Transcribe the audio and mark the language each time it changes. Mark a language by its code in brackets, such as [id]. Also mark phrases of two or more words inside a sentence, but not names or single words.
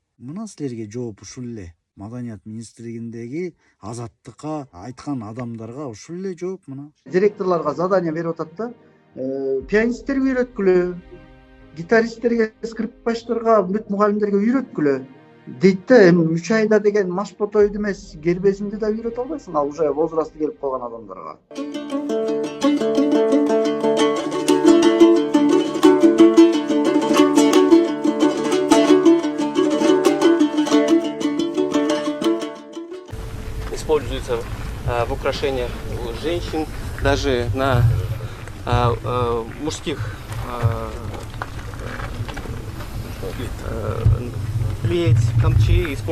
[ky] Мына силерге жооп ушул эле. Маданият министрлигиндеги азаттыкка айткан адамдарга ушул эле жооп мына. Директорлорго задание берип атат да. Пианисттерге үйрөткүлө, гитаристтерге, скрипачтарга, бүт мугалимдерге үйрөткүлө дейт да. Эми 3 айда деген машботойду эмес, гербезинди да үйрөтө албайсың, ал уже возрасты келип калган адамдарга. [ru] Используется в украшениях у женщин, даже на мужских плеть, камчи используется.